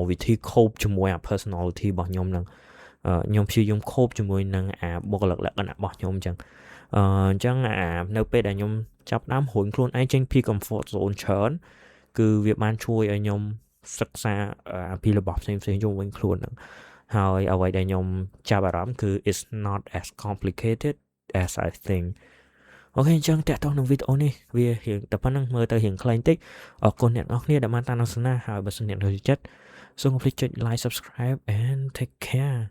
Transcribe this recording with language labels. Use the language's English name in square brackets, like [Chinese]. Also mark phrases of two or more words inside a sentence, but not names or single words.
[Khmer] វិធី cope ជាមួយអា personality របស់ខ្ញុំហ្នឹងខ្ញុំព្យាយាម cope ជាមួយនឹងអាបុគ្គលិកលក្ខណៈរបស់ខ្ញុំអញ្ចឹង នៅពេលដែលខ្ញុំចាប់ផ្ដើមរួញខ្លួនឯងចេញពី [English] comfort zone [Khmer] ច្រើនគឺវាបានជួយឲ្យខ្ញុំសិក្សាពីរបស់ផ្សេងៗជុំវិញខ្លួនហ្នឹងហើយអ្វីដែលខ្ញុំចាប់អារម្មណ៍គឺ [English] it's not as complicated as I think [Khmer] អូខេអញ្ចឹងតាក់ទងនឹងវីដេអូនេះវារៀងតែប៉ុណ្្នឹងមើលទៅរៀងខ្លីបន្តិចអរគុណអ្នកនរគ្នាដែលបានតាមដានហើយបើសិនអ្នកចូលចិត្តសូមកុំភ្លេចចុច [English] like subscribe and take care